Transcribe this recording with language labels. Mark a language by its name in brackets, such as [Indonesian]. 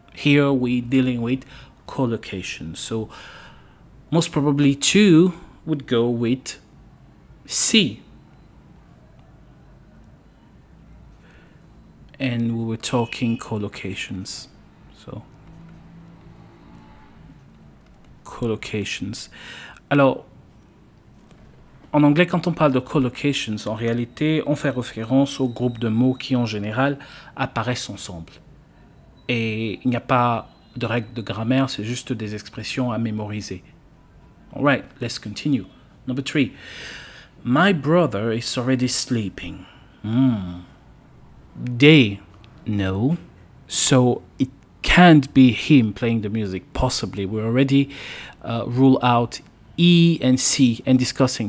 [English] Here we're dealing with collocation. So most probably 2 would go with C. And we were talking collocations. So collocations. [French] Alors, en anglais, quand on parle de collocations, en réalité, on fait référence au groupe de mots qui, en général, apparaissent ensemble. Et il n'y a pas de règle de grammaire, c'est juste des expressions à mémoriser. [English] Alright, let's continue. Number 3. My brother is already sleeping. They know, so it can't be him playing the music, possibly. We already rule out E and C and discussing.